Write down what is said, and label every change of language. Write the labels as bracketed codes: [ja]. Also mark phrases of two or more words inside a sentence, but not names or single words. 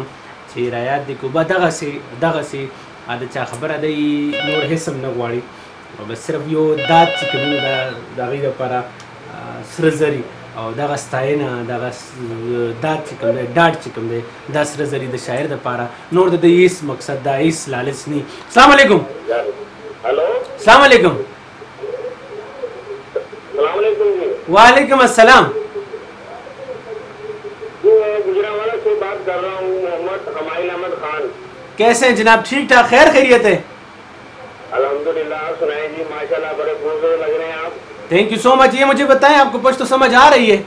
[ps] چې رایاد دې کو به دغسې د چا خبره دی نور هېڅ هم نه غواړي بس صرف یو داد چې کوم د هغې دپاره سره زري او دغه ستاینه دغه داد چې کوم دی ډاډ چې کوم دی دا سره زري د شاعر دپاره نور د ده هېڅ مقصد دا هېڅ لالچ نه [ar] السلام علیکم [ps] هلو [ar] السلام علیکم السلام علیکم جی وعلیکم السلام [ur] گجراوالا سے بات کر رہا ہوں محمد ہمائل احمد خان کیسے ہیں جناب ٹھیک ٹھاک خیر خیریت ہے الحمدللہ آپ سنائیے جی ماشاءاللہ بڑے خوبصورت لگ رہے ہیں آپ [en] thank you so much [ur] یہ مجھے بتائیں آپ کو پشتو سمجھ آ رہی ہے